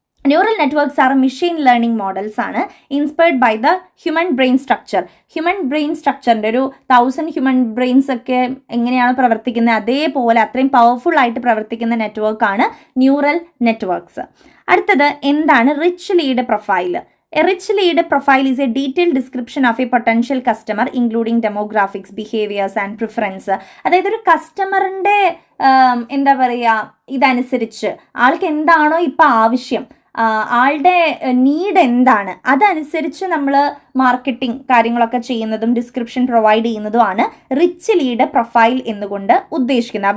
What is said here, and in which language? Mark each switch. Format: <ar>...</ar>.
<en>Neural networks are machine learning models ആണ് inspired by the human brain structure.</en> <ml>Human brain സ്ട്രക്ചറിൻ്റെ ഒരു 1000 human brains ഒക്കെ എങ്ങനെയാണ് പ്രവർത്തിക്കുന്നത് അതേപോലെ അത്രയും പവർഫുൾ ആയിട്ട് പ്രവർത്തിക്കുന്ന നെറ്റ്വർക്കാണ് ന്യൂറൽ നെറ്റ്വർക്ക്സ്. അടുത്തത് എന്താണ് rich lead profile.</ml> <en>A rich lead profile is a detailed description of a potential customer including demographics, behaviors and preference.</en> <ml>അതായത് ഒരു കസ്റ്റമറിൻ്റെ എന്താ പറയുക ഇതനുസരിച്ച് ആൾക്ക് എന്താണോ ഇപ്പം ആവശ്യം, ആളുടെ നീഡ് എന്താണ്, അതനുസരിച്ച് നമ്മൾ മാർക്കറ്റിംഗ് കാര്യങ്ങളൊക്കെ ചെയ്യുന്നതും description provide ചെയ്യുന്നതുമാണ് rich lead profile എന്നുകൊണ്ട് ഉദ്ദേശിക്കുന്നത്.</ml>